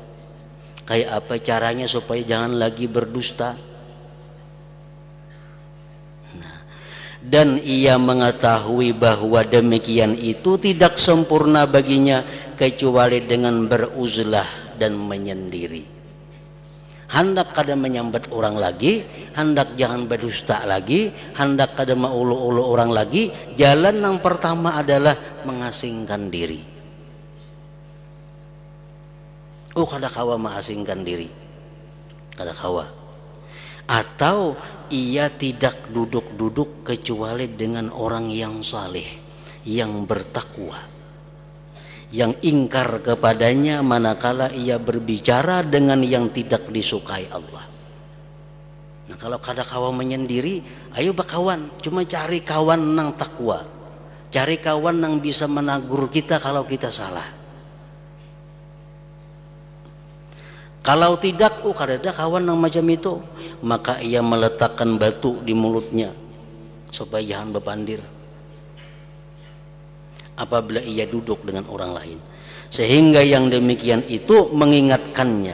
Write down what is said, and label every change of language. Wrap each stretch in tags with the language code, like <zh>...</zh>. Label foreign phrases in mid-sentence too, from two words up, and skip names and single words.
<id>Kayak apa caranya supaya jangan lagi berdusta? Nah, dan ia mengetahui bahwa demikian itu tidak sempurna baginya kecuali dengan beruzlah dan menyendiri.</id> <bjn>Hendak kada menyambat orang lagi, hendak jangan berdusta lagi, hendak kada maulu-ulu orang lagi.</bjn> <id>Jalan yang pertama adalah mengasingkan diri.</id> <bjn>Kada kawa mengasingkan diri, kada kawa.</bjn> <id>Atau ia tidak duduk-duduk kecuali dengan orang yang saleh, yang bertakwa, yang ingkar kepadanya manakala ia berbicara dengan yang tidak disukai Allah. Nah, kalau</id> <bjn>kada kawa</bjn> <id>menyendiri, ayo berkawan, cuma cari kawan nang takwa, cari kawan nang bisa menagur kita kalau kita salah. Kalau tidak, kada ada kawan yang macam itu, maka ia meletakkan batu di mulutnya supaya jangan bepandir apabila ia duduk dengan orang lain, sehingga yang demikian itu mengingatkannya.</id>